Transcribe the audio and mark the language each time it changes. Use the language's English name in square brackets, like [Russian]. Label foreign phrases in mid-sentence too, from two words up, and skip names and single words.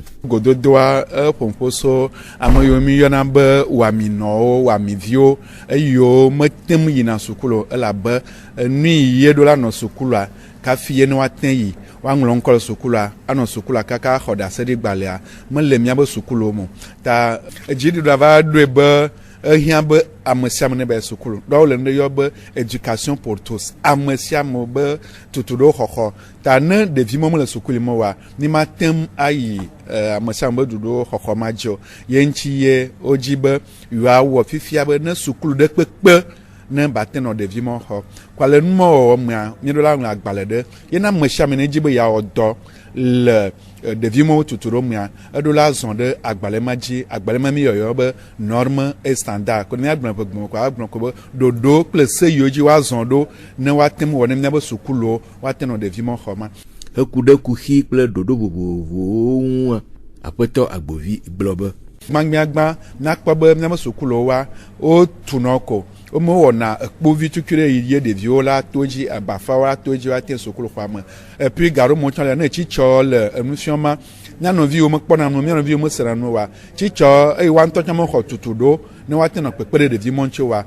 [Ewe] Gododoa ƒoƒoso ame yiwo mi yɔna be wɔaminɔwo, wɔamiviwo eyiwo metem yina sukulu elabe nui ye ɖo la nɔ sukulua kafi ye ne woate yi woaŋlɔ ŋkɔ le sukulua anɔ sukulua kaka xɔ ɖase ɖi gbalẽa mele míabe sukuluwo me ta dziɖuɖua va ɖoe be ehiã be ame sia ame ne be sukulu ɖewo le ne yɔ be [French] éducation pour tous [Ewe] ame sia ame be tutu ɖewo xɔxɔ ta ne ɖevi mɔ mele sukulu me wa ni ma tem ayi ame sia ame be ɖuɖo xɔxɔ ma dzio ye ŋtsi ye wodzi be yewoawɔ fifia be ne sukulu ɖe kpekpe ne bate nɔ ɖevi mɔ xɔ kwale numɔwɔwɔ mea míeɖo la ŋlɔ agbalẽ ɖe yena ame sia ame ne dzi be yeawɔ dɔ le ɖevi mɔwo tutu ɖo mea eɖo la zɔ ɖe agbalẽ ma dzi agbalẽ ma mi yɔyɔ be [French] norme et standard [Ewe] ko ne agblɔ ƒe gbɔmɔ ko agblɔ ko be ɖoɖo kple se yiwo dzi woazɔ ɖo ne woate ŋu wɔ ne míabe sukuluwo woate nɔ ɖevi mɔ xɔ ma. Eku ɖe kuxi kple ɖoɖo vovovowo ŋu aƒetɔ Agbovi gblɔ be gbagbagba nakpɔ be míabe sukuluwo wa wotunɔ ko womewɔna ekpovi tukui ɖe ye ɖeviwo la to dzi abafawo la to dzi woate sukuluxɔa me epi garo mɔtsɔ le ne tsitsɔ le enufiɔma mianɔviwo mekpɔna nu mianɔviwo mesena nu wa tsitsɔ eye woantɔ tsɛ mexɔ tutu ɖo ne woate nɔ kpekpe ɖe ɖevi mɔ ŋuti wa